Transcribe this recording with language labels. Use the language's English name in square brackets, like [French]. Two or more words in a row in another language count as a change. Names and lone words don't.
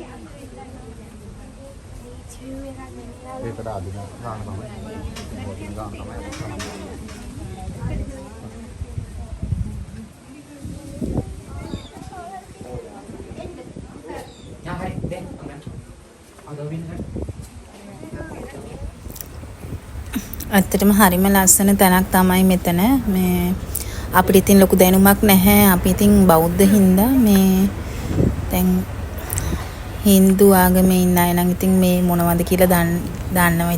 [Indonesian] Dia kada ada orang sama. Orang sama. Ya hai, deh, aman. Ada win kan? [Sinhala] ඇත්තටම හරිම ලස්සන තැනක් තමයි මෙතන. මේ අපිට ඉතින් ලොකු දැනුමක් නැහැ. අපි ඉතින් බෞද්ධ හින්දා මේ දැන් Hindu ආගමේ ඉන්න අය නම් ඉතින් මේ මොනවද කියලා දන්නවා.